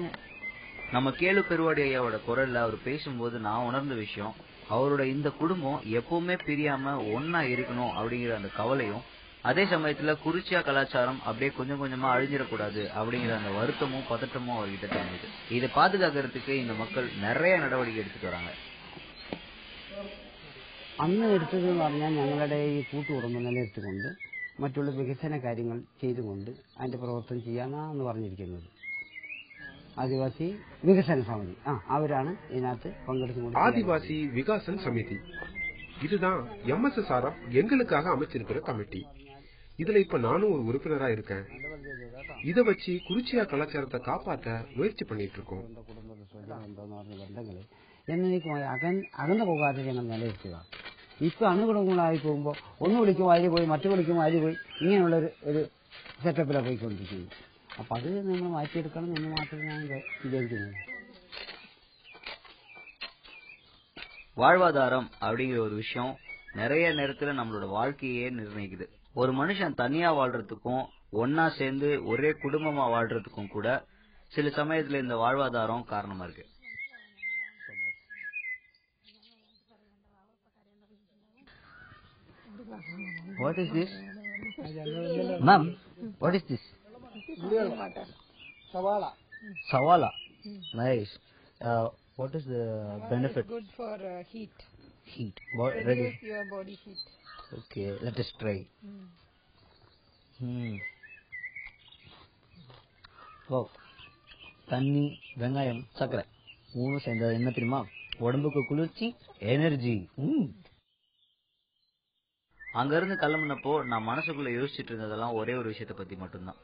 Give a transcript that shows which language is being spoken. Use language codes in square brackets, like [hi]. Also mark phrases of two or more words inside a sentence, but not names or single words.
[ta] நம்ம கேளு பெருவாடி ஐயாவோட குரல்ல அவர் பேசும்போது நான் உணர்ந்த விஷயம், அவரோட இந்த குடும்பம் எப்பவுமே பிரியாம ஒன்னா இருக்கணும் அப்படிங்கிற அந்த கவலையும், அதே சமயத்துல குறிச்சியா கலாச்சாரம் அப்படியே கொஞ்சம் கொஞ்சமா அழிஞ்சிடக்கூடாது அப்படிங்கிற அந்த வருத்தமும் பதட்டமும் அவர்கிட்ட தெரிஞ்சது. இதை பாதுகாக்கிறதுக்கு இந்த மக்கள் நிறைய நடவடிக்கை எடுத்துட்டு வராங்க. [ml] അന്ന് എടുത്തതെന്ന് പറഞ്ഞാൽ ഞങ്ങളുടെ ഈ കൂട്ടുകുടുംബം നിലനിർത്തിക്കൊണ്ട് മറ്റുള്ള വികസന കാര്യങ്ങൾ ചെയ്തുകൊണ്ട് അതിന്റെ പ്രവർത്തനം ചെയ്യാനാണ് പറഞ്ഞിരിക്കുന്നത്. ആദിവാസി വികസന സമിതി അവരാണ് ഇതിനകത്ത് പങ്കെടുത്തുകൊണ്ട് [ta] ஆதிவாசி விகாசன் சமிதி இதுதான் MSSRF எங்களுக்காக அமைச்சிருக்கிற கமிட்டி. இதுல இப்ப நானும் ஒரு உறுப்பினரா இருக்கேன். இத வச்சு குறிச்சியா கலாச்சாரத்தை காப்பாற்ற മുയற்சி பண்ணிட்டு இருக்கோம். [ml] ബന്ധങ്ങള് എന്നേക്കുമായി അകന്നു പോകാതെ ഞങ്ങൾ നിലനിർത്തുക. ഇപ്പൊ അണുകുടുംബങ്ങളായി പോകുമ്പോൾ ഒന്ന് വിളിക്കും അതിൽ പോയി, മറ്റു വിളിക്കും അതിൽ പോയി, ഇങ്ങനെയുള്ള ഒരു സെറ്റപ്പിലാണ് പോയിക്കൊണ്ടിരിക്കുന്നത്. അപ്പൊ അത് നമ്മൾ മാറ്റിയെടുക്കണം എന്ന് മാത്രമേ ഞാൻ വിചാരിക്കുന്നു. [ta] வாழ்வாதாரம் அப்படிங்கிற ஒரு விஷயம் நிறைய நேரத்துல நம்மளோட வாழ்க்கையே நிர்ணயிக்குது. ஒரு மனுஷன் தனியா வாழ்றதுக்கும் ஒன்னா சேர்ந்து ஒரே குடும்பமா வாழ்றதுக்கும் கூட சில சமயத்துல இந்த வாழ்வாதாரம் காரணமா இருக்கு. [en] What is this? Ma'am, what is this? Savala. Nice. What is the benefit? Good for heat. Heat. Reduce your body heat. Okay, let us try. Wow. [ta] தண்ணி, வெங்காயம், சக்கரை மூணு சேர்ந்தது என்ன தெரியுமா? உடம்புக்கு குளிர்ச்சி, எனர்ஜி. அங்க இருந்து கிளம்புனப்போ நான் மனசுக்குள்ள யோசிச்சுட்டு இருந்ததெல்லாம் ஒரே ஒரு விஷயத்த பத்தி மட்டும்தான்.